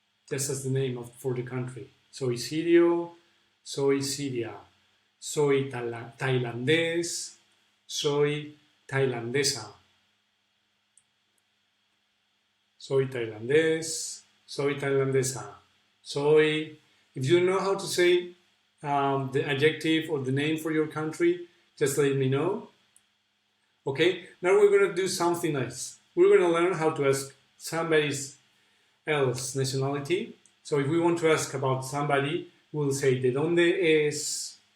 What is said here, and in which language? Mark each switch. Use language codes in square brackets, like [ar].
[en] Just as the name for the country. [es] Soy Sirio, soy Siria. Soy tailandés, soy tailandesa. Soy tailandés, soy tailandesa. [en] Soy, if you know how to say the adjective or the name for your country, just let me know. Okay, now we're going to do something nice. We're going to learn how to ask somebody else nationality. So if we want to ask about somebody, we'll say, [es] ¿de dónde es?